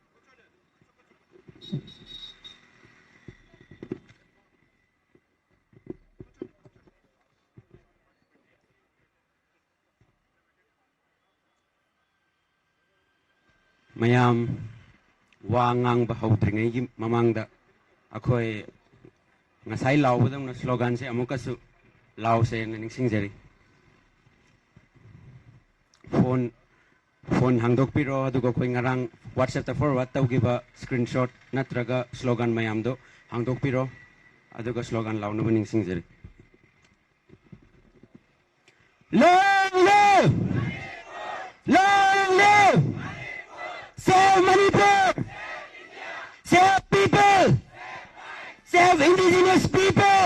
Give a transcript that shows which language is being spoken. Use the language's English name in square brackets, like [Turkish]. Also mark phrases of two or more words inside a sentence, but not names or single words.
[Manipuri] mayam wangang bahawdringai gi mamangda akhoi ngasai laubadang na slogan se amukasu law se ningsingjari phone hangdok piro adugo khoi ngarang WhatsApp ta forward tawgiba screenshot natraga slogan mayam do hangdok piro adugo slogan law no ningsingjari. [English] Long live! Long live! Save Manipur! Save people! Save indigenous people!